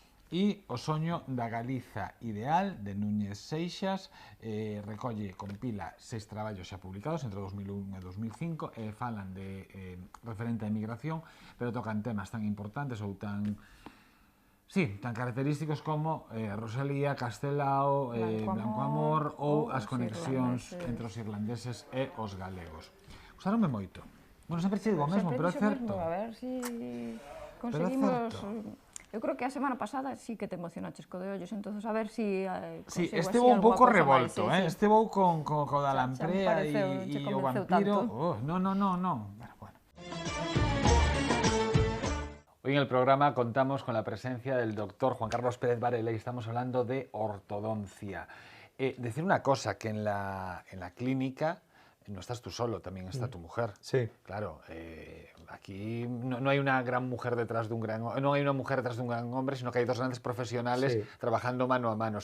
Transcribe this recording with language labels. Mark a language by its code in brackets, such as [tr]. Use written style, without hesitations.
[gl] E O soño da Galiza ideal, de Núñez Seixas, recolle, compila 6 traballos xa publicados entre 2001 e 2005, falan de referente á emigración, pero tocan temas tan importantes ou tan característicos como Rosalía, Castelao, Blanco Amor ou as conexións entre os irlandeses e os galegos. Gustaronme moito. Bueno, sempre che digo o mesmo, pero é certo. A ver si conseguimos... Eu creo que a semana pasada sí que te emocionaches co de ollos, entonces a ver si sí, este vou un pouco revolto, este vou con da lamprea e o vampiro. No. Bueno. [es] Hoy en el programa contamos con la presencia del doctor Juan Carlos Pérez Varela y estamos hablando de ortodoncia. Decir una cosa, que en la clínica no estás tú solo, también está tu mujer. Sí. Claro, aquí no hay una gran mujer detrás de un gran hombre, sino que hay dos grandes profesionales trabajando mano a mano.